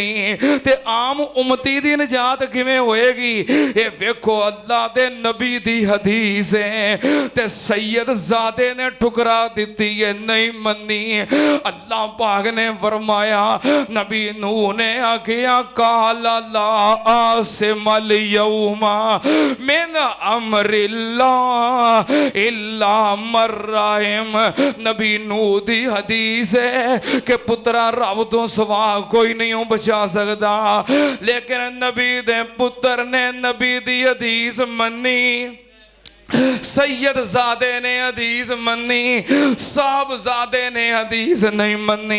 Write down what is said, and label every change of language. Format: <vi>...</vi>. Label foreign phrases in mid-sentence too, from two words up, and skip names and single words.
<pa>تے عام امتی دی نجات کیویں ہوئے گی? یہ ویکھو اللہ دے نبی دی حدیث ہے، تے سید زادے نے ٹھکرا دی ہے، نہیں منی. اللہ پاک نے فرمایا، نبی نوح نے آکھیا</pa> <ar>قال لا عاصم اليوم من أمر الله إلا من رحم.</ar> <pa>نبی نوح دی حدیث ہے کہ پترا رب تو سوا کوئی نہیں بچا سکتا، لیکن نبی دے پتر نے نبی دی حدیث منی، سید زادے نے حدیث منی، صاحبزادے نے حدیث نہیں منی.</pa>